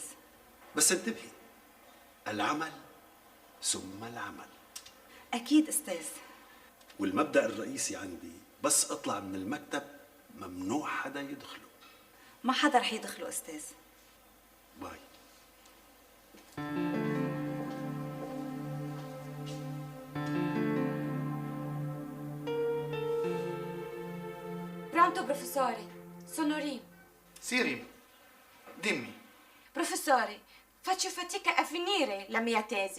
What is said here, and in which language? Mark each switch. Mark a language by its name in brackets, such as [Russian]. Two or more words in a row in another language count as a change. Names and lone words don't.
[Arabic] بس انتبهي، العمل ثم العمل. أكيد أستاذ. والمبدأ الرئيسي عندي بس أطلع من المكتب ممنوع حدا يدخله. ما حدا رح يدخله أستاذ. باي. [Italian] Pronto professore, sono Rim. Sì, Rim. Dimmi, Professore, faccio fatica a finire la mia tesi.